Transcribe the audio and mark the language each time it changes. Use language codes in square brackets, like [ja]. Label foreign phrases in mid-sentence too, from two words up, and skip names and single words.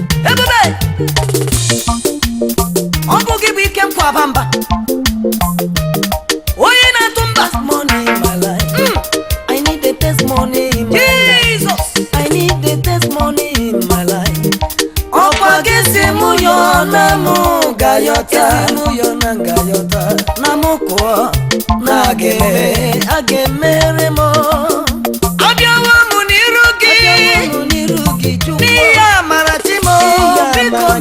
[ig] Ebube, ọ bụ gị bụ ike m kwaba mba. Onye na-atụ mba. [en] Testimony in my life. Mm. I need a testimony in my life. Jesus. I need a testimony in my life. [ig] Ọkwa gị si mụ yọọ na mụ ga-ayọta. Gị si mụ yọọ na m ga-ayọta. Na mụ kụọ, Na a ga-eme, a ga-emere m. Abịawo m n'iru gị. Abịawo m n'iru gị, Chukwu. N'ihi amara chi m, N'ihi biko amara gị.